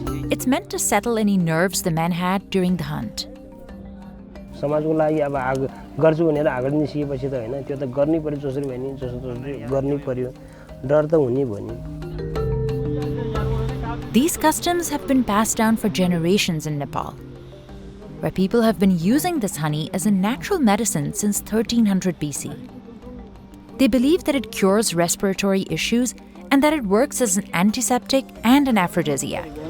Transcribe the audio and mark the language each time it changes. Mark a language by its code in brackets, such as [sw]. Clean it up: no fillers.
[en] It's meant to settle any nerves the men had during the hunt. [ne] समाजको लागि अब गर्छु भनेर आगो निस्किएपछि त हैन त्यो त गर्नै पर्यो जसरी भए नि जसरी गर्नै पर्यो डर त हुनै भयो नि. [en] These customs have been passed down for generations in Nepal, where people have been using this honey as a natural medicine since 1300 BC. They believe that it cures respiratory issues and that it works as an antiseptic and an aphrodisiac.